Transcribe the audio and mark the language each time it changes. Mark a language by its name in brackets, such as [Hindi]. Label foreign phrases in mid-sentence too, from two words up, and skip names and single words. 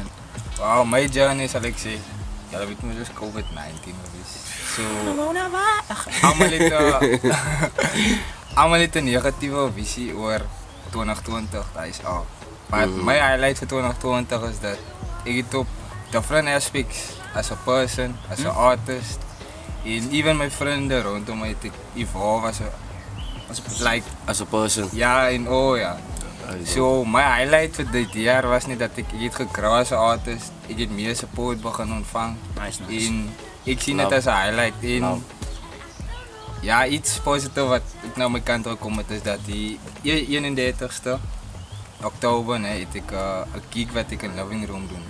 [Afrikaans] Wow, my journey sal ek sê. Julle weet mos dis COVID-19 gewees. So almal het 'n negatiewe visie oor 2020, daai is al. Maar my highlight vir 2020 is dat ek het op [English] different aspects as a person, as a artist, [Afrikaans] en even my vriende rondom my het evolve [English] As a person. [Afrikaans] ja, en ja. So my highlight vir dit jaar was nie dat ek het gegrow as 'n artist, ek het meer support begin ontvang. Nice. En ek sien dit as 'n highlight en ja, iets positief wat ek nou my kant toe kom het is dat die 31ste Oktober het ek 'n gig wat ek in Living Room doen.